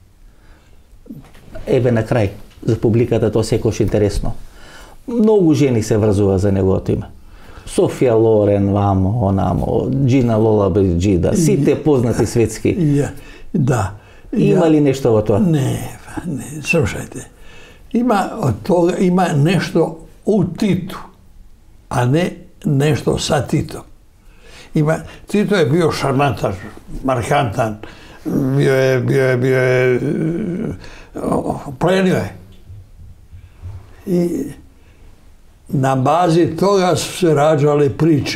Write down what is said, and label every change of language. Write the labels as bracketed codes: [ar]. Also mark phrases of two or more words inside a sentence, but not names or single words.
[mk] Еве на крај, за публиката тоа секојаш интересно. Многу жени се врзува за неговото име. Софија Лорен, вамо, онамо, Джина Лола Бриджида, сите познати светски. Да. Има ли нешто во тоа? Не, слушајте. [sr] Ima nešto u Titu, a ne nešto sa Titom. Tito je bio šarmantan, markantan, bio je, plenio je. I na bazi toga su se rađale priče.